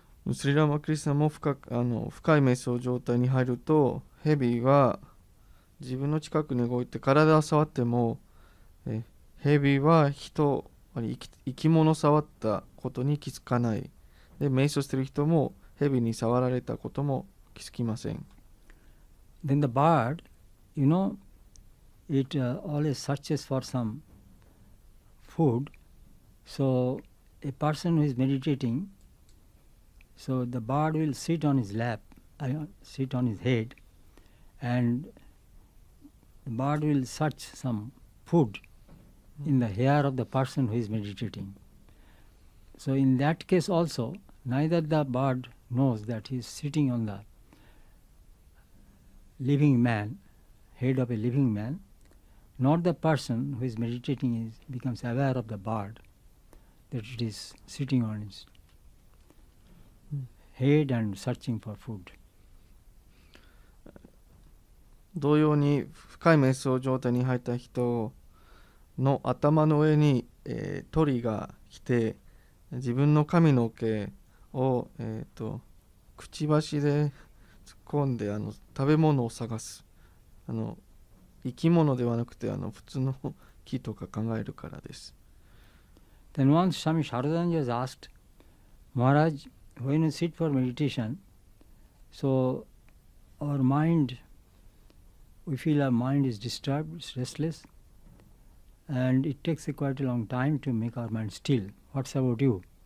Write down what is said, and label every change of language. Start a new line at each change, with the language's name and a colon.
Japanese: スリラマクリスナも深い瞑想状態に入ると、蛇は自分の近くに動いて体を触っても、蛇は生き物を触ったことに気づかない。で、瞑想している人も蛇に触られたことも気づきません。
English: Then the bird, you know, it always searches for some food. So a person who is meditating, so the bird will sit on his lap, sit on his head, and the bird will search some food in the hair of the person who is meditating. So in that case also, neither the bird knows that he is sitting on the living man, head of a living man, nor the person who is meditating becomes aware of the bird, that it is sitting on his head and searching for food.
Japanese: 同様に深い瞑想状態に入った人の頭の上に、鳥が来て自分の髪の毛を、くちばしで突っ込んで食べ物を探す。生き物ではなくて普通の木とか考えるからです。
English: Then once Swami Sharadanji was asked, Maharaj, when you sit for meditation, so our mind, we feel our mind is disturbed, it's restless, and it takes quite a long time to make our mind still. What's about you?